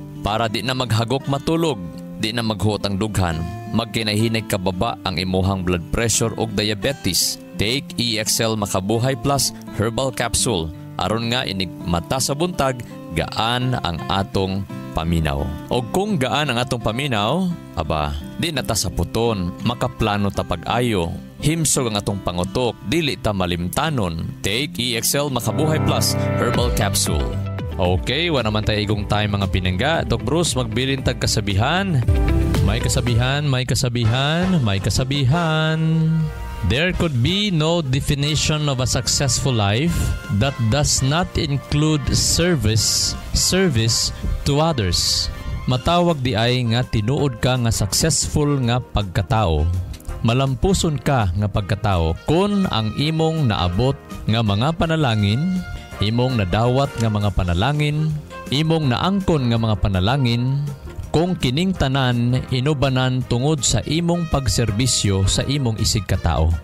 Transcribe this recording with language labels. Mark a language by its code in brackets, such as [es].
[ceb] Para di na maghagok matulog, di na maghuot ang dughan, magkinahinay kababa ang imuhang blood pressure o diabetes. [en] Take EXL Makabuhay Plus Herbal Capsule. [ceb] Aron nga inig mata sa buntag, gaan ang atong paminaw. O kung gaan ang atong paminaw, aba, di na ta sa puton, makaplano ta pag-ayo. Himsog ang atong pangutok, dili ta malimtanon. [en] Take EXL Makabuhay Plus Herbal Capsule. [ceb] Okay, wala naman tayo igong time mga pinangga. Doc Bruce, magbilin tag kasabihan. May kasabihan, may kasabihan, may kasabihan. [en] There could be no definition of a successful life that does not include service to others. [ceb] Matawag di ay nga tinuod ka nga successful nga pagkatao. Malampuson ka nga pagkatao kung ang imong naabot nga mga panalangin, imong nadawat nga mga panalangin, imong naangkon nga mga panalangin, kung kining tanan inubanan tungod sa imong pagserbisyo sa imong isig katao.